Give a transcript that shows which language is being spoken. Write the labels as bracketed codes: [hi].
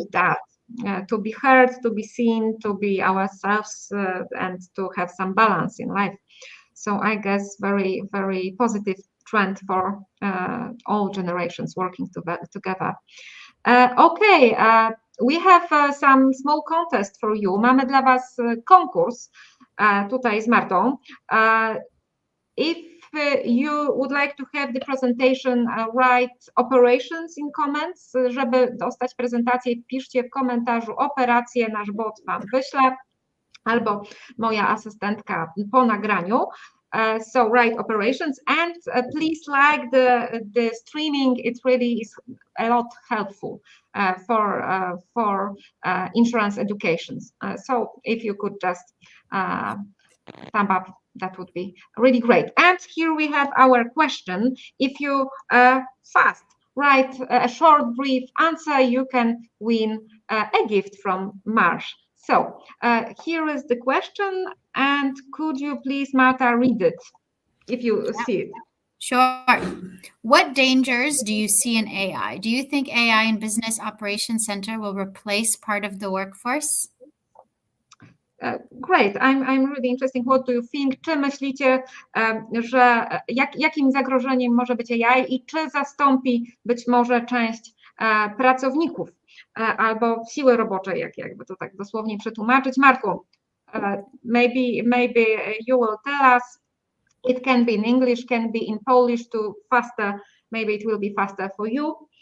[en] need that to be heard, to be seen, to be ourselves, and to have some balance in life. So I guess very, very positive trend for all generations working together. Okay, we have some small contest for you. [pl] Mamy dla Was konkurs tutaj z Martą. [en] If you would like to have the presentation, write operations in comments. [pl] Żeby dostać prezentację, wpiszcie w komentarzu operację, nasz bot Wam wyśle, albo moja asystentka po nagraniu. [en] So write operations and please like the streaming. It really is a lot helpful for insurance educations. So if you could just thumb up, that would be really great. And here we have our question. If you fast write a short, brief answer, you can win a gift from Marsh. So here is the question, and could you please, Marta, read it if you see it? Sure. What dangers do you see in AI? Do you think AI in Business Operations Center will replace part of the workforce? Great, I'm really interested. What do you think? [pl] Czy myślicie, że jakim zagrożeniem może być AI i czy zastąpi być może część pracowników albo siły roboczej, jakby to tak dosłownie przetłumaczyć? [en] Marku, maybe you will tell us. It can be in English, can be in Polish to faster. Maybe it will be faster for you.